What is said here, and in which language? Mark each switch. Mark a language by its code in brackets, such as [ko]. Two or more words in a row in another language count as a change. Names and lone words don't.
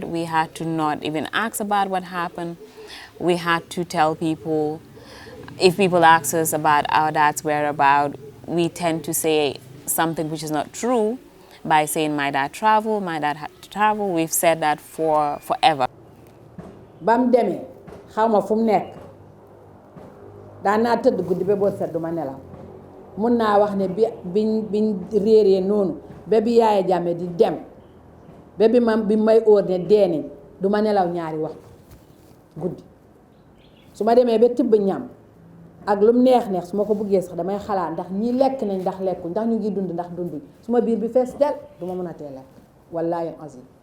[en] We had to not even ask about what happened. We had to tell people. If people ask us about our dad's whereabouts, we tend to say something which is not true by saying my dad traveled, my dad had to travel. We've said that forever. [wo] Bam demee xaw ma fu mu nekk daan naa tëdd guddi ba boo set duma nelaw mun naa wax ne biñ réeree noonu ba bi Yaaya Jammeh di dem ba bi may óor ne dee nañ duma nelaw ñaari waxtu guddi su ma demee ba tibb ñam ak lu mu neex su ma ko bëggee sax damay xalaat ndax ñii lekk nañ ndax lekkuñ ndax ñu ngi dund ndax dunduñ su ma biir bi fees del du ma mën a tee lekk [ar] والله العظيم